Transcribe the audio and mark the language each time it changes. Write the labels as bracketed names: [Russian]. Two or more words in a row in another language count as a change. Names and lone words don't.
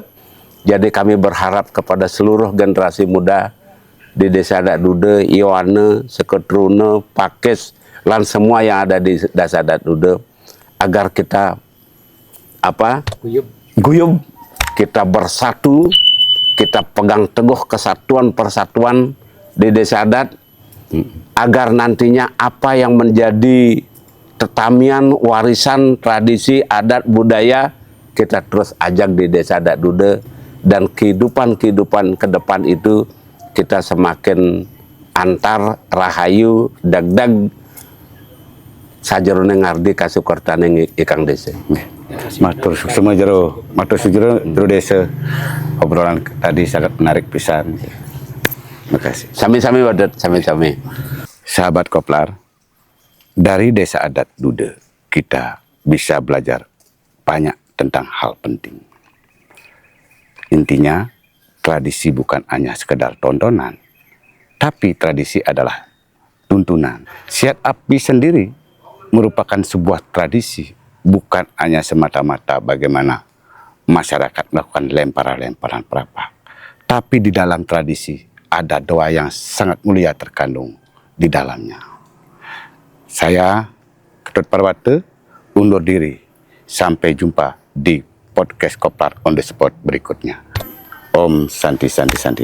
[Indonesian] Jadi kami berharap kepada seluruh generasi muda di Desa Adat Duda, Iwana, Seketruna, Pakis, dan semua yang ada di Desa Adat Duda, agar kita guyub, kita bersatu, kita pegang teguh kesatuan persatuan di Desa Adat, agar nantinya apa yang menjadi tetamian, warisan, tradisi, adat, budaya, kita terus ajak di Desa Adat Duda, dan kehidupan-kehidupan ke depan itu kita semakin [Balinese] antar rahayu, dagdag, sajarone ngardi kasukertane ikang desa. [Indonesian] Matur semua jero desa. Obrolan tadi sangat menarik pisan. Terima kasih. [Balinese] Sami-sami Wadet, sami-sami. [Indonesian] Sahabat Koplar, dari Desa Adat Duda kita bisa belajar banyak tentang hal penting. Intinya, tradisi bukan hanya sekedar tontonan, tapi tradisi adalah tuntunan. Siat api sendiri merupakan sebuah tradisi, bukan hanya semata-mata bagaimana masyarakat melakukan lemparan-lemparan perapak. Tapi di dalam tradisi ada doa yang sangat mulia terkandung di dalamnya. Saya, Ketut Parwata, undur diri. Sampai jumpa di podcast Koplar [English] on the Spot [Indonesian] berikutnya. [Sanskrit] Om Santi Santi Santi.